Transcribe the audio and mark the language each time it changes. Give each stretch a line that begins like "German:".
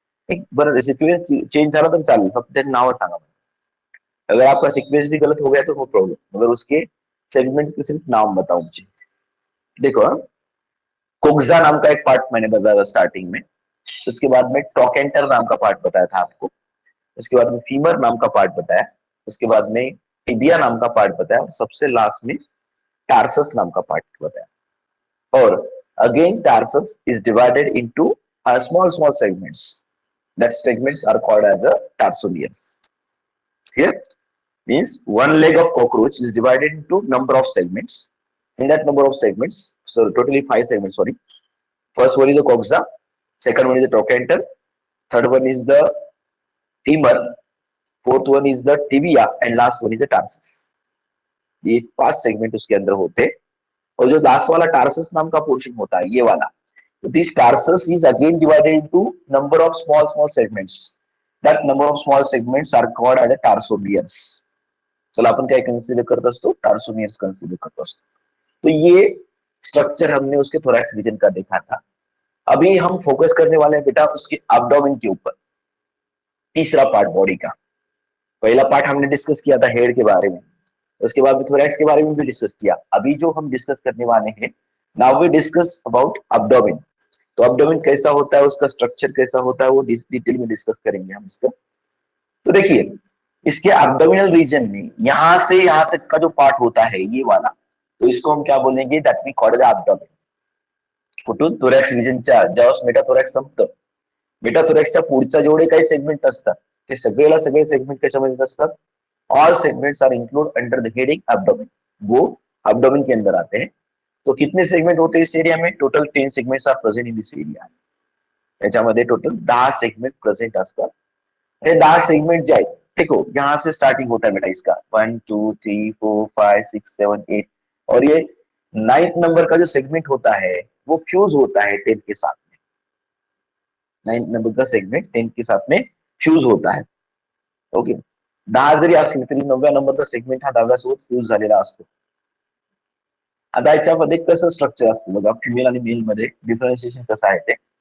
Marathi: एक बार sequence change झाला तर चालेल, फक्त त्याचं नाव सांगा मला.
Hindi: अगर आपका सीक्वेंस भी गलत हो गया तो नो प्रॉब्लम, मगर उसके सेगमेंट के सिर्फ नाम बताओ मुझे. देखो कोक्सा नाम का एक पार्ट मैंने बताया था स्टार्टिंग में, उसके बाद में ट्रोकेंटर नाम का पार्ट बताया था आपको, उसके बाद में फीमर नाम का पार्ट बताया, उसके बाद में टिबिया नाम का पार्ट बताया, और सबसे लास्ट में टार्सस नाम का पार्ट बताया.
English: और again tarsus is divided into small small segments, that segments are called as the tarsomeres. Here means one leg of cockroach is divided into number of segments. In that number of segments, so totally 5 segments. Sorry, first one is the coxa, second one is the trochanter, third one is the femur, fourth one is the tibia, and last one is the tarsus.
Hindi: ये 5 segment उसके अंदर होते हैं, और जो last वाला tarsus नाम का पोर्शन होता है ये वाला,
English: so this tarsus is again divided into number of small segments. That number of small segments are called as the tarsomeres.
Marathi: चलो आपण काय कन्सिडर करत असतो, टार्सोमियर्स कन्सिडर करत असतो.
Hindi: तो ये स्ट्रक्चर हमने उसके थोरैक्स रीजन का देखा था. अभी हम फोकस करने वाले हैं बेटा उसके एब्डोमेन के ऊपर, तीसरा पार्ट बॉडी का. पहला पार्ट हमने डिस्कस किया था हेड के बारे में, उसके बाद में थोरैक्स के बारे में भी डिस्कस किया. अभी जो हम डिस्कस करने वाले हैं,
English: Now we discuss about abdomen.
Hindi: तो एब्डोमेन कैसा होता है, उसका स्ट्रक्चर कैसा होता है, वो डिटेल में डिस्कस करेंगे हम इसका. तो देखिए इसके एब्डोमिनल रीजन में यहां से यहां तक का जो पार्ट होता है ये वाला, तो इसको हम क्या बोलेंगे,
English: That we call the abdomen.
Marathi: कुठून थोरॅक्स रिजनच्या ज्यावेळेस मेटाथोरॅक्स संपतं, मेटाथोरॅक्सच्या पुढच्या जेवढे काही सेगमेंट असतात ते सगळे सेगमेंट कशामध्ये असतात,
English: all segments are include under the heading abdomen,
Hindi: वो एब्डोमेन के अंदर आते हैं. तो कितने सेगमेंट होते हैं इस एरिया में,
English: Total 10 segments are present in this area.
Marathi: याच्यामध्ये टोटल 10 सेगमेंट प्रेजेंट असतात. हे 10 सेगमेंट जे आहेत,
Hindi: देखो यहाँ से स्टार्टिंग होता है बेटा इसका 1 2 3 4 5 6 7 8, और ये 9th नंबर का जो सेगमेंट होता है वो फ्यूज होता है 10 के साथ में. 9th नंबर का सेगमेंट 10 के साथ में फ्यूज होता है.
Marathi: ओके, 10 जरी असले तरी 9व्या नंबरचा सेगमेंट हा 10व्या सोबत फ्यूज झालेला असतो. आता याच्यामध्ये कसं स्ट्रक्चर असतं बघा, फिमेल आणि मेल मध्ये डिफरन्शिएशन कसं आहे ते.